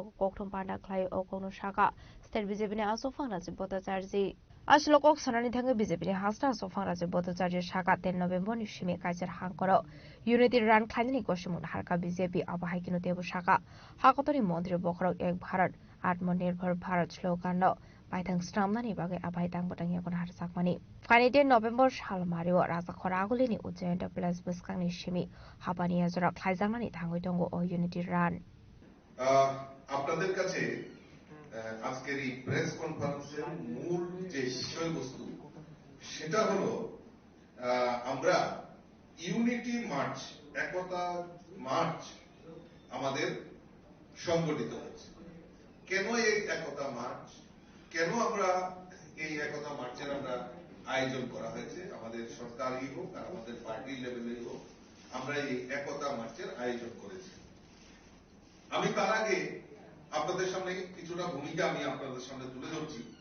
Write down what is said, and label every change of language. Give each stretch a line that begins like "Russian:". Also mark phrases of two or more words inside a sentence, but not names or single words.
Kok Borok: kokthum panda khlai o kono shaka state BJP ni asofang raje botajarji Aslo kok sanani thanga BJP ni hasta asofang raje botajarji shaka 10 November ni shime kaiser hangkoro
English: unity run
Kok Borok: khlaini koshimun harka BJP abahai kino tebu shaka hakotori mantri bokrok
Hindi: ek bharat atmanirbhar bharat
Kok Borok: slogan no Paitang Stramnani bagai abai tang batang yakon harsak mani. Kani 10 November shal mario rasa khoraguli ni Ujjain plus buskang ni shimi habani azra khlaijang ni thangoi tongo o
English: unity run.
Bangla: আপনাদের কাছে আজকের এই প্রেস কনফারেন্সের মূল যে বিষয়বস্তু সেটা হলো আমরা
English: unity march
Bangla: একতা মার্চ আমাদের সংগঠিত হয়েছে কেন এই একতা মার্চ কেন আমরা এই একতা মার্চের আমরা আয়োজন করা হয়েছে আমাদের সরকারি হোক আর আমাদের
English: party level
Bangla: হোক আমরা এই একতা মার্চের আয়োজন করেছি আমি তার আগে আপনাদের সামনে কিছুটা ভূমিকা আমি আপনাদের সামনে তুলে ধরছি